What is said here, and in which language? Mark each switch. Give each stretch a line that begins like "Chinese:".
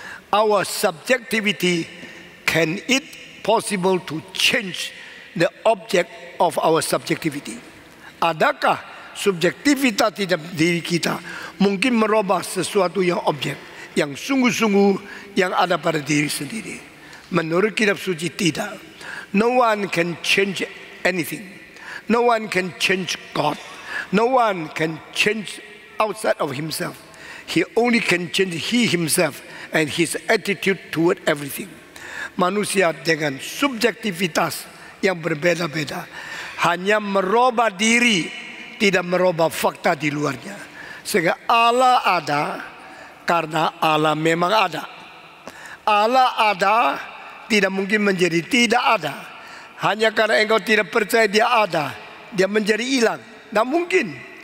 English: Our subjectivity, can it possible to change the object of our subjectivity?
Indonesian: Adakah subjektivitas di dalam diri kita mungkin merubah sesuatu yang objek, yang sungguh-sungguh yang ada pada diri sendiri? Menurut kitab suci tidak.
English: No one can change anything. No one can change God. No one can change outside of himself. He only can change he himself and his attitude toward everything.
Indonesian: Manusia dengan subjektivitas yang berbeda-beda hanya merubah diri, tidak merubah fakta di luarnya. Sehingga Allah ada karena Allah memang ada. Allah ada tidak mungkin menjadi tidak ada hanya karena engkau tidak percaya dia ada, dia menjadi hilang. Tidak mungkin.